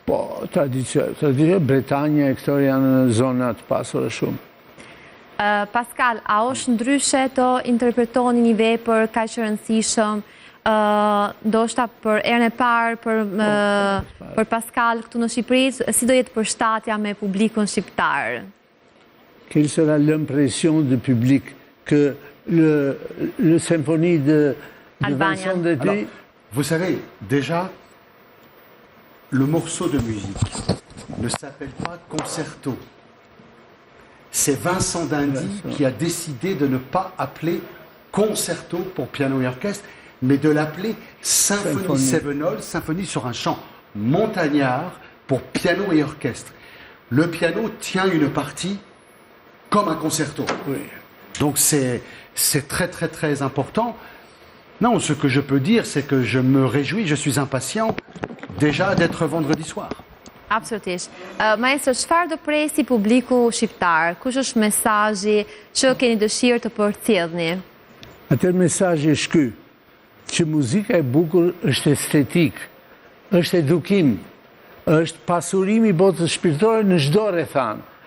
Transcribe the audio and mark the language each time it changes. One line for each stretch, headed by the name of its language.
Albanian: Po, tradicionale, Bretania e këto janë zonat pasura shumë. Pascal, a është ndryshe të interpretoni një vepër kaq të rëndësishëm, ndoshta për erën e parë për Pascal këtu në Shqipëri, si do jetë përshtatja me publikun shqiptar?
French: Quelle sera l'impression du public que le symphonie de Vincent de Tuy... Vous savez, déjà, le morceau de musique ne s'appelle pas concerto. C'est Vincent d'Indy qui a décidé de ne pas appeler concerto pour piano et orchestre, mais de l'appeler symphonie Sevenol, symphonie sur un chant montagnard pour piano et orchestre. Le piano tient une partie comme un concerto. Oui. Donc c'est très très très important. Non, ce que je peux dire, c'est que je me réjouis, je suis impatient déjà d'être vendredi soir.
Albanian: Absolutisht. Maestro, çfarë do presi publiku shqiptar? Kush është mesazhi që keni dëshirë të përcjellni? Atëherë mesazhi është ky, që muzika e bukur është estetik, është edukim, është pasurimi i botës shpirtërore në çdo rrethan.